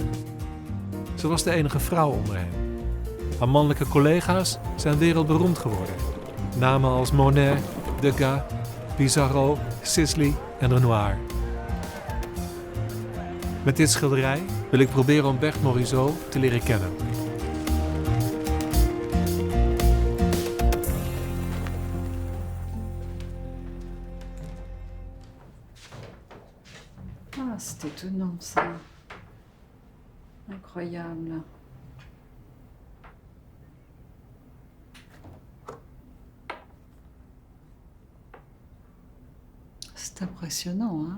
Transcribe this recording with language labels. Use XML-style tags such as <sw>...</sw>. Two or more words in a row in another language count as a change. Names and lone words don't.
<nl>Ze was de enige vrouw onder hen. Haar mannelijke collega's zijn wereldberoemd geworden. Namen als Monet, Degas, Pissarro, Sisley en Renoir. Met dit schilderij wil ik proberen om Berthe Morisot te leren kennen.</nl> <fr>Ah, c'est étonnant ça. Incroyable. C'est impressionnant, hein?</fr>